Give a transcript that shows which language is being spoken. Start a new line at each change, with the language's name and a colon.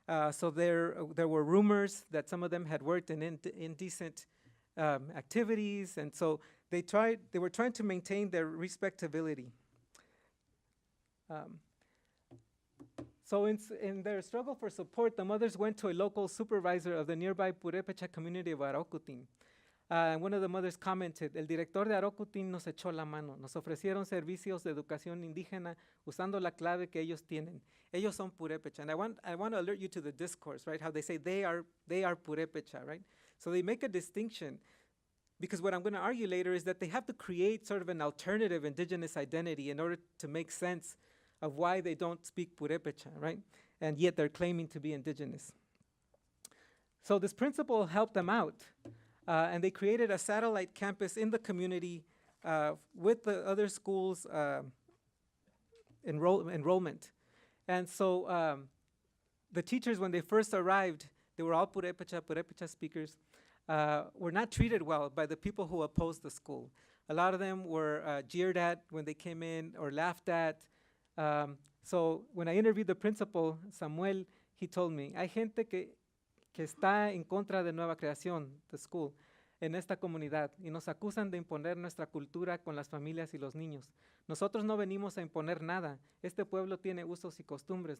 English: So there were rumors that some of them had worked in indecent activities, and so they were trying to maintain their respectability. So in their struggle for support, the mothers went to a local supervisor of the nearby Purépecha community of Arocutin. And one of the mothers commented,
Spanish: el director de Arocutin nos echó la mano, nos ofrecieron servicios de educación indígena usando la clave que ellos tienen. Ellos son Purépecha.
English: And I want to alert you to the discourse, right? How they say they are Purépecha, right? So they make a distinction, because what I'm going to argue later is that they have to create sort of an alternative indigenous identity in order to make sense of why they don't speak Purépecha, right? And yet they're claiming to be indigenous. So this principle helped them out, and they created a satellite campus in the community with the other schools' enrollment. And so the teachers, when they first arrived, they were all Purépecha speakers, were not treated well by the people who opposed the school. A lot of them were jeered at when they came in or laughed at. So when I interviewed the principal, Samuel, he told me,
Spanish: hay gente que está en contra de Nueva Creación,
English: the school,
Spanish: en esta comunidad, y nos acusan de imponer nuestra cultura con las familias y los niños. Nosotros no venimos a imponer nada. Este pueblo tiene usos y costumbres.